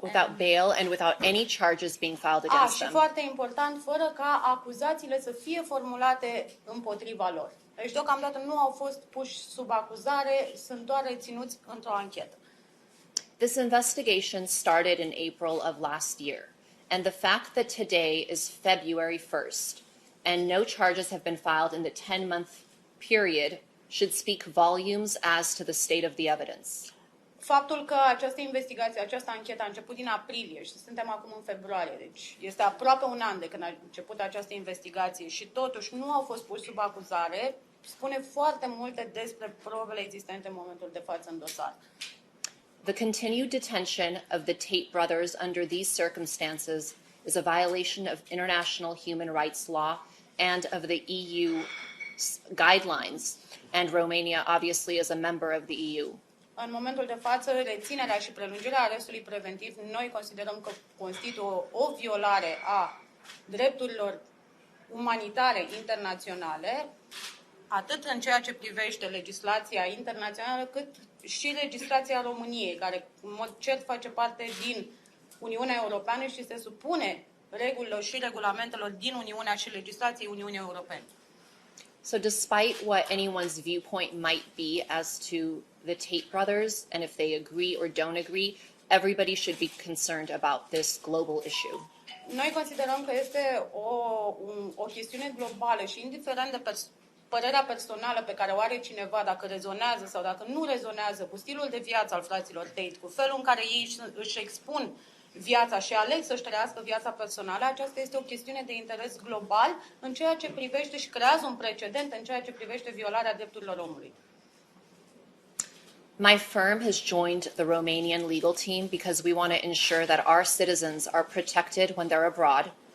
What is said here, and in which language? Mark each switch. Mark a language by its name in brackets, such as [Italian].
[English] Without bail and without any charges being filed against them. [Romanian] Și foarte important, fără ca acuzațiile să fie formulate împotriva lor. Deci deocamdată nu au fost puși sub acuzare, sunt doar reținuți într-o anchetă. [English] This investigation started in April of last year. And the fact that today is February 1st and no charges have been filed in the 10-month period should speak volumes as to the state of the evidence. [Romanian] Faptul că această investigație, această anchetă a început din aprilie și suntem acum în februarie, deci este aproape un an de când a început această investigație și totuși nu au fost puși sub acuzare, spune foarte multe despre probele existente în momentul de față în dosar. [English] The continued detention of the Tate brothers under these circumstances is a violation of international human rights law and of the EU guidelines, and Romania obviously is a member of the EU. [Romanian] În momentul de față, reținerea și prelungirea arestului preventiv, noi considerăm că constituie o violare a drepturilor umanitare internaționale, atât în ceea ce privește legislația internațională, cât și legislația României, care în mod cert face parte din Uniunea Europeană și se supune regulilor și regulamentelor din Uniunea și legislației Uniunii Europene. [English] So despite what anyone's viewpoint might be as to the Tate brothers, and if they agree or don't agree, everybody should be concerned about this global issue. [Romanian] Noi considerăm că este o chestiune globală și indiferent de părerea personală pe care o are cineva, dacă rezonează sau dacă nu rezonează cu stilul de viață al fraților Tate, cu felul în care ei își expun viața și aleg să-și trăiască viața personală, aceasta este o chestiune de interes global în ceea ce privește și creează un precedent în ceea ce privește violarea drepturilor omului. [English] My firm has joined the Romanian legal team because we want to ensure that our citizens are protected when they're abroad.